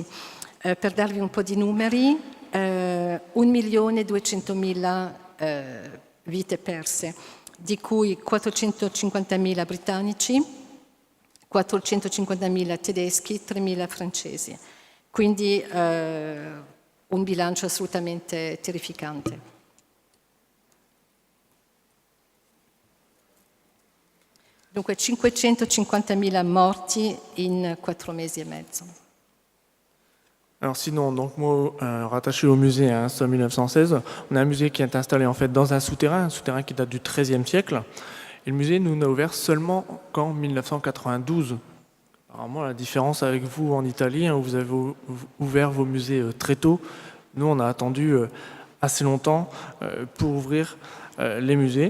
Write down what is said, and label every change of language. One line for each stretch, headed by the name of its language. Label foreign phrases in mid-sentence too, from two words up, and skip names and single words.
Italian: Per darvi un po' di numeri, 1.200.000 vite perse, di cui 450.000 britannici, 450.000 tedeschi, 3.000 francesi. Quindi un bilancio assolutamente terrificante. Dunque 550.000 morti in 4 mesi e mezzo.
French: Alors sinon, donc moi, rattaché au musée Somme 1916, on a un musée qui est installé en fait dans un souterrain qui date du XIIIe siècle. Et le musée nous n'a ouvert seulement qu'en 1992. Apparemment, la différence avec vous en Italie, où vous avez ouvert vos musées très tôt, nous on a attendu assez longtemps pour ouvrir les musées.